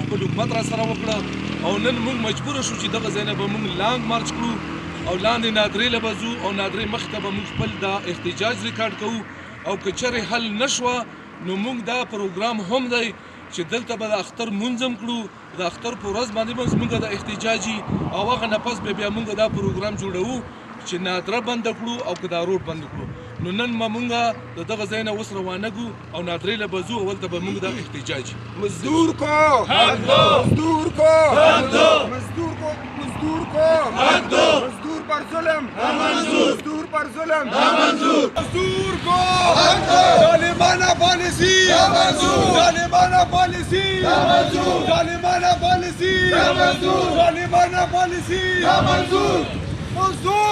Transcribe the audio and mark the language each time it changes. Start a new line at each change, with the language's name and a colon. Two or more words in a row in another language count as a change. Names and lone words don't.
Pashto: خپل حکومت را سره وکړه او نن موږ مجبوره شو چې دغه ځای نه به موږ
English: long march
Pashto: کړو او لاندې نادرې له به ځو او نادرې مخې ته به موږ خپل دا احتجاج ریکارډ کوو او که چېرې حل نه شوه نو موږ دا پروګرام هم دی چې دلته به د اختر مونځ هم کړو، د اختر په ورځ باندې به زموږ د احتجاجي او هغه نه پس به بیا موږ دا پروګرام جوړوو چې نادره بنده کړو او که دا روډ بند کړو. نو نن به موږ د دغه ځای نه اوس روانه ګو او نادرې له به ځو او هلته به موږ دا احتجاج
Urdu: مزدور کو حق دو مزدور کو حق دو مزدور کو حق دو مزدور پر ظلم نامنظور مزدور پر ظلم نامنظور مزدور کو حق دو ظالمانہ پالیسی نامنظور ظالمانہ پالیسی نامنظور ظالمانہ پالیسی نامنظور ظالمانہ پالیسی نامنظور مزدور